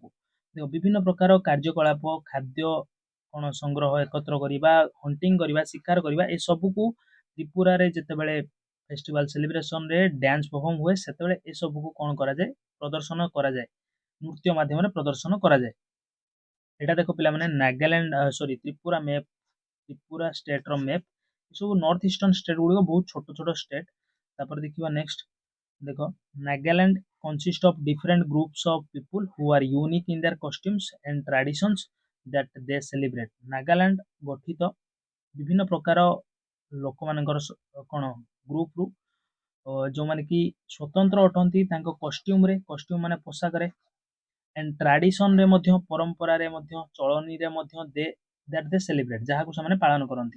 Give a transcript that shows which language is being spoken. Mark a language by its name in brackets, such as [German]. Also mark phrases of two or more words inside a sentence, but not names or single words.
[Odia] ଦେଖ, ବିଭିନ୍ନ ପ୍ରକାର କାର୍ଯ୍ୟକଳାପ, ଖାଦ୍ୟ କ'ଣ ସଂଗ୍ରହ, ଏକତ୍ର କରିବା, ହଣ୍ଟିଂ କରିବା, ଶିକାର କରିବା, ଏସବୁକୁ ତ୍ରିପୁରାରେ ଯେତେବେଳେ ଫେଷ୍ଟିଭାଲ ସେଲିବ୍ରେସନରେ ଡ୍ୟାନ୍ସ ପରଫର୍ମ ହୁଏ ସେତେବେଳେ ଏସବୁକୁ କ'ଣ କରାଯାଏ, ପ୍ରଦର୍ଶନ କରାଯାଏ, ନୃତ୍ୟ ମାଧ୍ୟମରେ ପ୍ରଦର୍ଶନ କରାଯାଏ। ଏଇଟା ଦେଖ ପିଲାମାନେ, ତ୍ରିପୁରା ମ୍ୟାପ୍, ତ୍ରିପୁରା ଷ୍ଟେଟର ମ୍ୟାପ୍। ଏସବୁ [English] north eastern state [Odia] ଗୁଡ଼ିକ ବହୁତ ଛୋଟ ଛୋଟ ଷ୍ଟେଟ। ତାପରେ ଦେଖିବା ନେକ୍ସଟ, ଦେଖ, [English] ନାଗାଲାଣ୍ଡ consist of different groups of people who are unique in their costumes and traditions that they celebrate. [Odia] ନାଗାଲାଣ୍ଡ ଗଠିତ ବିଭିନ୍ନ ପ୍ରକାର ଲୋକମାନଙ୍କର କ'ଣ ଗ୍ରୁପରୁ, ଯେଉଁମାନେ କି ସ୍ୱତନ୍ତ୍ର ଅଟନ୍ତି ତାଙ୍କ କଷ୍ଟ୍ୟୁମ ମାନେ ପୋଷାକରେ, [English] and tradition [Odia] ମଧ୍ୟ, ପରମ୍ପରାରେ ମଧ୍ୟ, ଚଳନୀରେ ମଧ୍ୟ [English] that they celebrate, [Odia] ଯାହାକୁ ସେମାନେ ପାଳନ କରନ୍ତି।